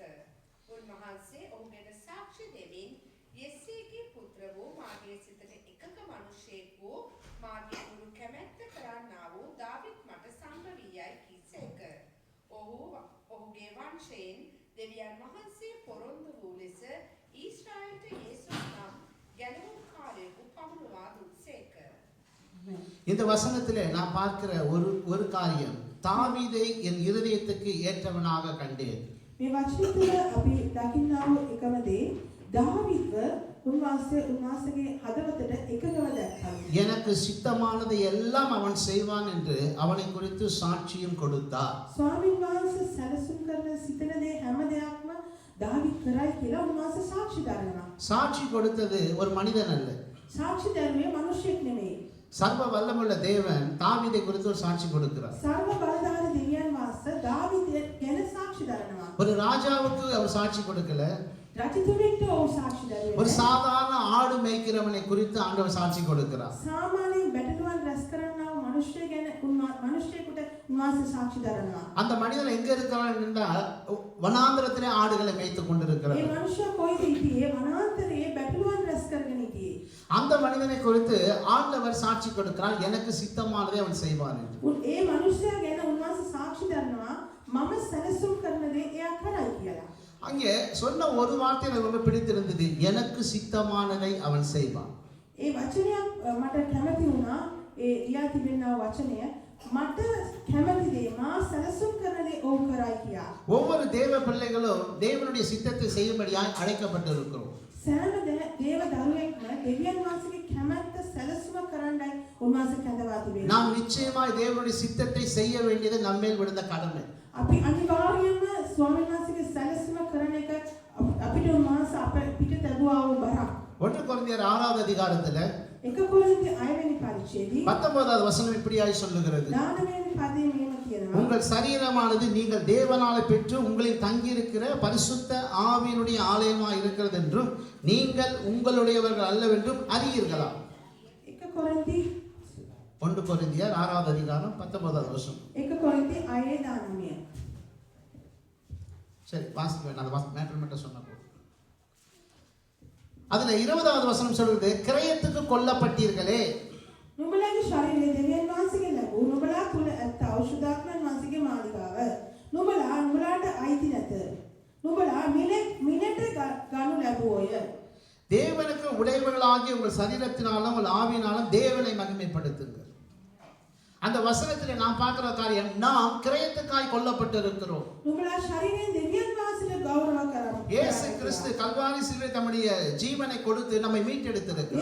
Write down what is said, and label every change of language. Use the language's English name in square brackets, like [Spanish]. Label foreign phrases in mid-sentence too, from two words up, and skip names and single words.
[Sinhala] උන්වහන්සේ ඔහුගෙන් සාක්ෂි දෙමින් යෙස්සේගේ පුත්‍ර වූ මාගේ සිතට එකක මිනිසෙකු මාගේ උරු කැමැත්ත කරන්නා වූ දාවිත් මට සම්භවීයයි කීසේක. ඔහුගේ වංශයෙන් දෙවියන් වහන්සේ පොරොන්දු වූ ලෙස ඊශ්‍රායලට යේසුස් නම් ගැලවුම්කාරයෙකු පමුණුවා දුන්සේක. [Tamil] இந்த வசனத்திலே நான் பார்க்கிற ஒரு காரியம், தாவீதை என் இருதயத்துக்கு ஏற்றவனாக கண்டேன். [Sinhala] මේ වචනේ තුළ අපි දකින්නා වූ එකම දේ දාවිද්ව උන්වහන්සේගේ හදවතට එකගව දැක්කා. [Tamil] எனக்கு சித்தமானதை எல்லாம் அவன் செய்வான் என்று அவனை குறித்து சாட்சியம் கொடுத்தார். [Sinhala] ස්වාමීන් වහන්සේ සැලසුම් කරන සිතන දේ හැම දෙයක්ම දාවිද් කරයි කියලා උන්වහන්සේ සාක්ෂි දරනවා. [Tamil] சாட்சி கொடுத்தது ஒரு மனிதன் அல்ல, [Sinhala] සාක්ෂි දරුවේ මිනිසෙක් නෙමෙයි. [Tamil] சர்வ வல்லமுள்ள தேவன் தாவீதை குறித்து ஒரு சாட்சி கொடுக்கிறார். [Sinhala] සර්ව බලධාරී දෙවියන් වහන්සේ දාවිද් ගැන සාක්ෂි දරනවා. [Tamil] ஒரு ராஜாவுக்கு அவர் சாட்சி கொடுக்கல, [Sinhala] රජතුමෙක්ට ඔහු සාක්ෂි දරුවේ. [Tamil] ஒரு சாதாரண ஆடு மேய்க்கிறவனை குறித்து ஆண்டவர் சாட்சி கொடுக்கிறார். [Sinhala] සාමාන්‍යයෙන් බැටළුවන් රැස් කරන්නා වූ මිනිසෙක් ගැන මිනිසෙකුට උන්වහන්සේ සාක්ෂි දරනවා. [Tamil] அந்த மனிதன் எங்க இருக்கிறான் என்றால் வனாந்திரத்திலே ஆடுகளை மேய்த்துக் [Sinhala] ඒ [Tamil] கொண்டிருக்கிறார். [Sinhala] මනුෂ්‍යයා කොයිද හිටියේ? වනාන්තරයේ බැටළුවන් රැස් කරගෙන හිටියේ. [Tamil] அந்த மனிதனை குறித்து ஆண்டவர் சாட்சி கொடுக்கிறார், எனக்கு சித்தமானதை அவன் செய்வான் என்று. [Sinhala] ඒ මනුෂ්‍යයා ගැන උන්වහන්සේ සාක්ෂි දරනවා මම සැලසුම් කරන දේ එයා කරයි කියලා. [Tamil] அங்கே சொன்ன ஒரு வார்த்தை எனக்கு ரொம்ப பிடித்திருந்தது, எனக்கு சித்தமானதை அவன் செய்வான். [Sinhala] ඒ වචනයක් මට කැමති වුණා. ඒ ලියා තිබෙනා වචනය මට කැමති දේ මා සැලසුම් කරන දේ ඔව් කරයි කියා. [Tamil] ஒவ்வொரு தேவ பிள்ளைகளும் தேவனுடைய சித்தத்தை செய்யும்படியாய் அழைக்கப்பட்டிருக்கிறோம். [Sinhala] සෑම දේව දරුවෙක්ම දෙවියන් වහන්සේගේ කැමැත්ත සැලසුම කරන්නයි උන්වහන්සේ කැඳවා තිබෙන්නේ. [Tamil] நாம் நிச்சயமாய் தேவனுடைய சித்தத்தை செய்ய வேண்டியது நம்மேல் விழுந்த கடமை. [Sinhala] අපි අනිවාර්යයෙන්ම ස්වාමීන් වහන්සේගේ සැලසුම කරන එක අපිට උන්වහන්සේ අපිට ලැබුවා වූ බරක්. [Tamil] 1 கொரிந்தியர் 6வது அதிகாரத்துல [Sinhala] 1 කොරින්ති 6 වෙනි පරිච්ඡේදයේ [Tamil] 19வது வசனம் இப்படியாய் சொல்லுகிறது, [Sinhala] 19 වෙනි පදයේ මෙහෙම කියනවා. [Tamil] உங்கள் சரீரமானது நீங்கள் தேவனாலே பெற்று உங்களில் தங்கியிருக்கிற பரிசுத்த ஆவியினுடைய ஆலயமாய் இருக்கிறது என்றும் நீங்கள் உங்களுடையவர்கள் அல்லவென்றும் அறியீர்களா? [Sinhala] 1 කොරින්ති [Tamil] 1 கொரிந்தியர் 6வது அதிகாரம் 19வது வசனம். [Sinhala] 1 කොරින්ති 6:19. [Tamil] சரி வாசிக்க வேண்டாம், அந்த மேட்டர் மட்டும் சொன்ன போதும். அதுல 20வது வசனம் சொல்லுது, கிரயத்துக்கு கொல்லப்பட்டீர்களே. [Sinhala] නුඹලාගේ ශරීරයේ දෙවියන් වහන්සේගේ ලැබූ නුඹලා තුල ඇත්ත ඖෂධාත්මයන් වහන්සේගේ මාලිගාව. නුඹලාට අයිති නැත. නුඹලා මිලට ගනු ලැබුවෝය. [Tamil] தேவனுக்கு உடையவர்களாகிய உங்கள் சரீரத்தினாலும் உங்கள் ஆவியினாலும் தேவனை மகிமைப்படுத்துங்கள். அந்த வசனத்திலே நாம் பார்க்கிற காரியம், நாம் கிரயத்துக்காய் கொல்லப்பட்டிருக்கிறோம். [Sinhala] නුඹලා ශරීරයෙන් දෙවියන් වහන්සේට ගෞරව කරමු. [Tamil] இயேசு கிறிஸ்து கல்வாரி சிலுவையில் தம்முடைய ஜீவனை கொடுத்து நம்மை மீட்டெடுத்திருக்கிறார்.